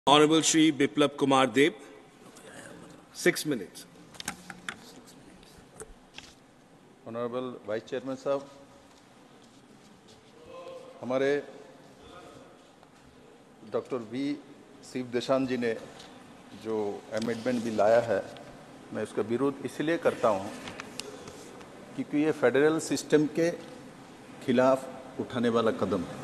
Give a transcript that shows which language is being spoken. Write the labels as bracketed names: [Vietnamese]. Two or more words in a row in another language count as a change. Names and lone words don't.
[English] Honorable Shri Biplab Kumar Deb, 6 minutes. Honorable Vice Chairman [Hindi] साहब, हमारे डॉक्टर वी शिवदेशान जी ने जो [English] amendment bill [Hindi] लाया है, मैं उसका विरोध इसलिए करता हूं क्योंकि ये [English] federal system [Hindi] के खिलाफ उठाने वाला कदम है।